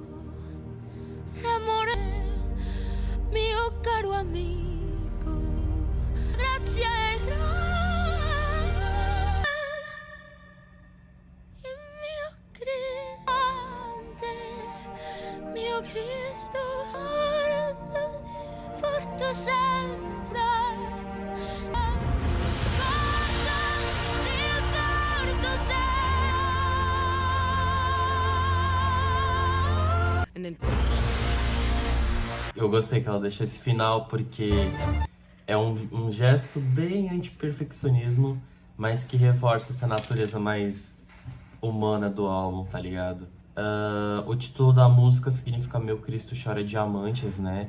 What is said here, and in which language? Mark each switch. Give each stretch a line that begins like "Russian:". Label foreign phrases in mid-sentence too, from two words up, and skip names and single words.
Italian: amore mio caro amico grazie Cristo, porto sempre. Ti porto sempre.
Portuguese: Eu gostei que ela deixou esse final porque é um gesto bem anti-perfeccionismo, mas que reforça essa natureza mais humana do álbum, tá ligado? O título da música significa Meu Cristo Chora Diamantes, né?